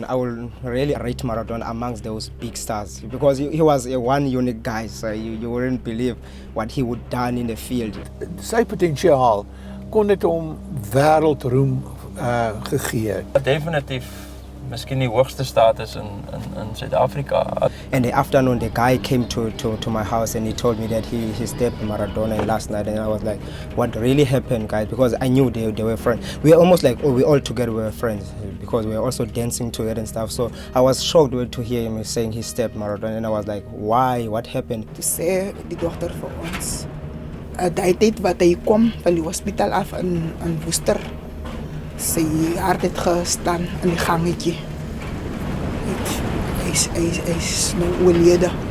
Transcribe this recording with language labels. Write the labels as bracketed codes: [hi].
[en] I will really rate Maradona amongst those big stars because he was a one unique guy, so you wouldn't believe what he would done in the field. [af] Sy potensiaal kon dit hom wêreldroem gegee het. Definitief miskien die hoogste status in Suid-Afrika. [en] In the afternoon, the guy came to my house and he told me that he stabbed Maradona last night, and I was like, what really happened, guys? Because I knew they were friends. We were almost like, we all together were friends because we were also dancing together and stuff. So I was shocked to hear him saying he stabbed Maradona, and I was like, why? What happened? [af] Toe sê die dogter vir ons, daai tyd wat hy kom van die hospitaal af in Worcester, sy hart het gestaan in die gangetjie. Hy is nou oorlede.